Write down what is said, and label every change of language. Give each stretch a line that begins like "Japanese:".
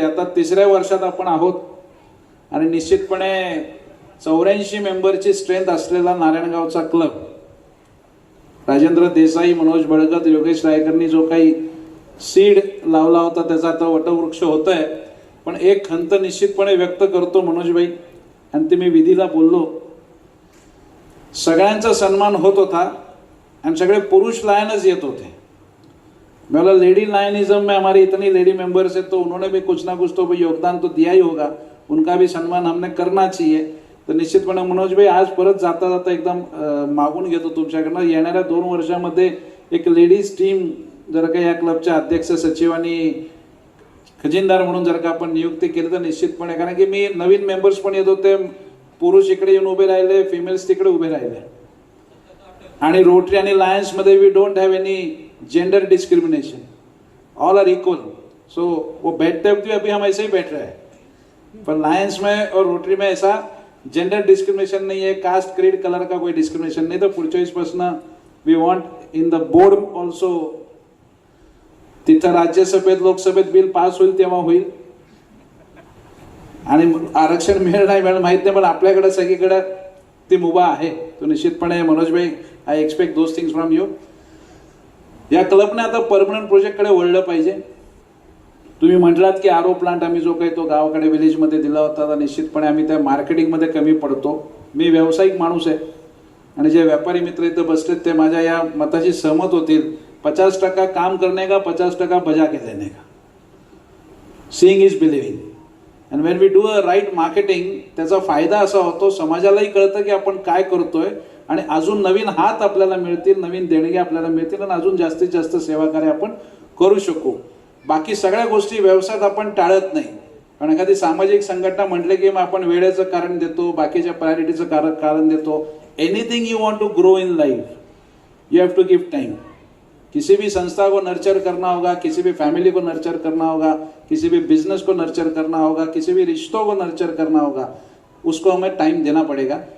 Marathi: आता 3ऱ्या वर्षात आपण आहोत आणि निश्चितपणे 84 मेंबरची स्ट्रेंथ असलेला नारायणगावचा क्लब, राजेंद्र देसाई, मनोज बळगत, योगेश रायकरनी जो काही सीड लावला होता त्याचा आता वटवृक्ष होत आहे. पण एक खंत निश्चितपणे व्यक्त करतो मनोजबाई, आणि ते मी विधीला बोललो, सगळ्यांचा सन्मान होत होता आणि सगळे पुरुष लायनच येत होते.
Hindi: मैं बोला लेडी लायनिज्म में हमारी इतनी लेडी मेंबर्स है तो उन्होंने भी कुछ ना कुछ तो योगदान तो दिया ही होगा, उनका भी सम्मान हमने करना चाहिए.
Marathi: तर निश्चितपणे मनोजभाई आज परत जाता जाता एकदम मागून घेतो तुमच्याकडनं, येणाऱ्या 2 वर्षामध्ये एक लेडीज टीम जर का या क्लबच्या अध्यक्ष सचिव आणि खजिनदार म्हणून जर का आपण नियुक्ती केली तर निश्चितपणे, कारण की मी नवीन मेंबर्स पण येत होते, पुरुष इकडे येऊन उभे राहिले, फिमेल्स तिकडे उभे राहिले. आणि रोटरी आणि लायन्स मध्ये
English: We don't have any gender discrimination, all are equal.
Hindi: सो वो बैठते वक्त भी अभी हम ऐसे ही बैठ रहे हैं, पर लायन्स में और रोटरी में ऐसा जेंडर डिस्क्रिमिनेशन नहीं है, कास्ट, क्रीड, कलर का कोई डिस्क्रिमिनेशन नहीं.
Marathi: तर पुढच्या वेळेसपासून
English: we want in the board also,
Marathi: तिथं राज्यसभेत लोकसभेत बिल पास होईल तेव्हा होईल. आणि आरक्षण मिळेल नाही मिळेल माहित नाही, पण आपल्याकडे सगळीकडे ती मुभा आहे. तो निश्चितपणे Manojbhai,
English: I expect those things from you.
Marathi: या क्लबने आता परमनंट प्रोजेक्टकडे वळलं पाहिजे. तुम्ही म्हटलात की आरो प्लांट आम्ही जो काही तो गावाकडे विलेजमध्ये दिला होता, तर निश्चितपणे आम्ही त्या मार्केटिंगमध्ये कमी पडतो. मी व्यावसायिक माणूस आहे आणि जे व्यापारी मित्र इथं बसलेत ते माझ्या या मताशी सहमत होतील.
Hindi: 50% काम करने का, 50% बजा के देने का.
English: Seeing is believing. And when we do a right marketing,
Marathi: त्याचा फायदा असा होतो, समाजालाही कळतं की आपण काय करतोय आणि अजून नवीन हात आपल्याला मिळतील, नवीन देणगी आपल्याला मिळतील आणि अजून जास्तीत जास्त सेवा कार्य आपण करू शकू. बाकी सगळ्या गोष्टी व्यवसायात आपण टाळत नाही, कारण एखादी सामाजिक संघटना म्हटले की मग आपण वेळेचं कारण देतो, बाकीच्या प्रायोरिटीचं कारण देतो.
English: Anything you want to grow in life, you have to give time.
Hindi: किसी भी संस्था को नर्चर करना होगा, किसी भी फैमिली को नर्चर करना होगा, किसी भी बिजनेस को नर्चर करना होगा, किसी भी रिश्तों को नर्चर करना होगा, उसको हमें टाइम देना पड़ेगा.